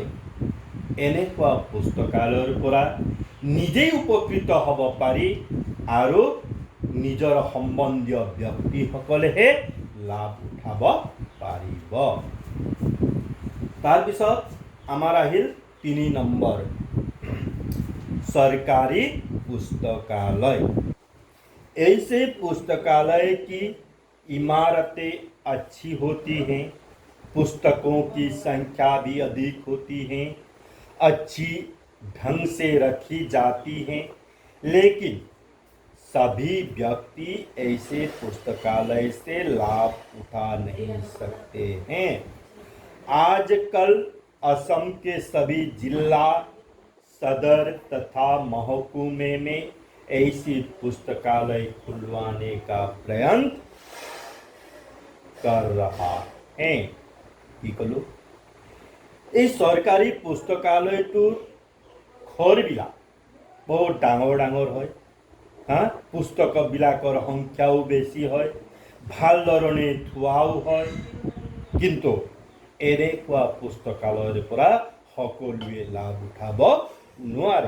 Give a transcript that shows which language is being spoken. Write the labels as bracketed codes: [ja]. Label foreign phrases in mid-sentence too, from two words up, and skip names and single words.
[as] এনেকুৱা পুস্তকালয়ৰ পৰা নিজেই উপকৃত হ'ব পাৰি আৰু নিজৰ সম্বন্ধীয় ব্যক্তিসকলেহে লাভ উঠাব পাৰিব। তাৰপিছত আমাৰ আহিল 3 নম্বৰ, [hi] सरकारी पुस्तकालय। ऐसे पुस्तकालय की इमारतें अच्छी होती हैं, पुस्तकों की संख्या भी अधिक होती हैं, अच्छी ढंग से रखी जाती हैं, लेकिन सभी व्यक्ति ऐसे पुस्तकालय से लाभ उठा नहीं सकते हैं। आजकल असम के सभी जिला सदर तथा महकुमे में ऐसी पुस्तकालय खुलवाने का प्रयत्न कर रहा है। [as] কি কলো? এই চৰকাৰী পুস্তকালয়টোৰ ঘৰবিলাক বহুত ডাঙৰ ডাঙৰ হয়। পুস্তকবিলাকৰ সংখ্যাও বেছি হয়, ভাল ধৰণে থোৱাও হয়। কিন্তু এনেকুৱা পুস্তকালয়ৰ পৰা সকলোৱে লাভ উঠাব নোৱাৰে।